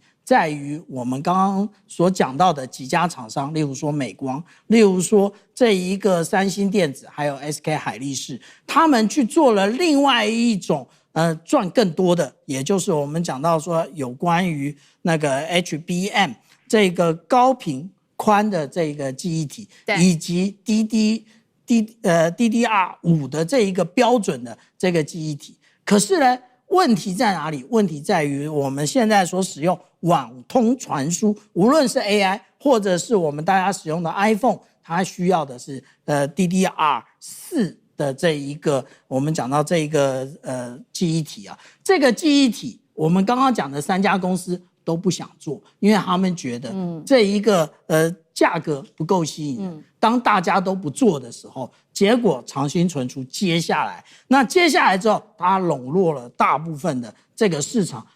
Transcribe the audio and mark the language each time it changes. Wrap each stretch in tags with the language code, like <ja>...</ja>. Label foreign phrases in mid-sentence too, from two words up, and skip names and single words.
<zh>在於我們剛剛所講到的幾家廠商，例如說美光，例如說這一個三星電子，還有 SK 海力士，他們去做了另外一種賺更多的，也就是我們講到說有關於那個 HBM 這個高頻寬的這個記憶體，以及 DDR5 的這一個標準的這個記憶體。可是呢，問題在哪裡？問題在於我們現在所使用網通傳輸，無論是 AI 或者是我們大家使用的 iPhone， 它需要的是 DDR4 的這一個我們講到這一個記憶體啊。這個記憶體，我們剛剛講的3家公司都不想做，因為他們覺得這一個價格不夠吸引人。當大家都不做的時候，結果長興存儲接下來之後，它籠絡了大部分的這個市場。</zh>